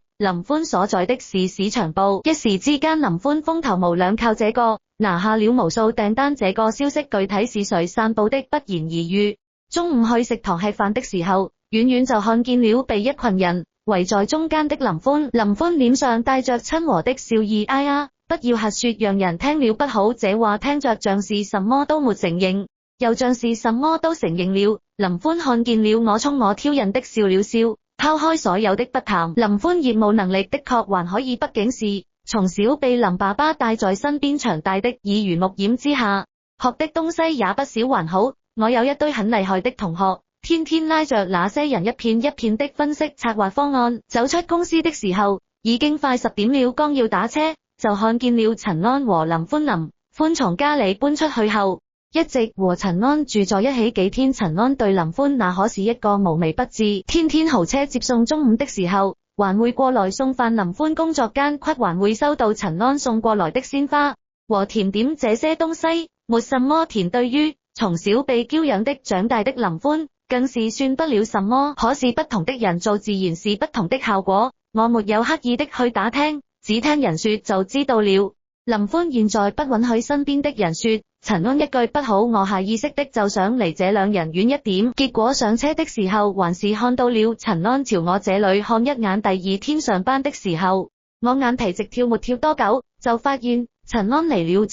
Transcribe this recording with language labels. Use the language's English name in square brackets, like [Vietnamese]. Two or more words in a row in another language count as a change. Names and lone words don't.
[Chinese] 林歡所在的是市場部，一時之間林歡風頭無兩，靠這個拿下了無數訂單。這個消息具體是誰散布的不言而喻。中午去食堂吃飯的時候，遠遠就看見了被一群人圍在中間的林歡。林歡臉上帶着親和的笑意，哎呀，不要瞎說，讓人聽了不好。這話聽着像是什麼都沒承認，又像是什麼都承認了。林歡看見了我，衝我挑釁的笑了笑，拋開所有的不談。林歡業務能力的確還可以，畢竟是從小被林爸爸帶在身邊長大的，耳濡目染之下學的東西也不少。還好我有一堆很厲害的同學，天天拉着那些人一片一片的分析策劃方案。走出公司的時候已經快10點了，剛要打車就看見了陳安和林歡。林歡從家裡搬出去後一直和陳安住在一起幾天。陳安對林歡那可是一個無微不至，天天豪車接送，中午的時候還會過來送飯。林歡工作間隙還會收到陳安送過來的鮮花和甜點，這些東西沒什麼甜，對於從小被嬌養的長大的林歡更是算不了什麼。可是不同的人做自然是不同的效果，我沒有刻意的去打聽，只聽人說就知道了。林歡現在不允許身邊的人說陳安一句不好，我下意識的就想離這兩人遠一點，結果上車的時候還是看到了陳安朝我這裡看一眼。第二天上班的時候我眼皮直跳，沒跳多久，就發現陳安嚟了。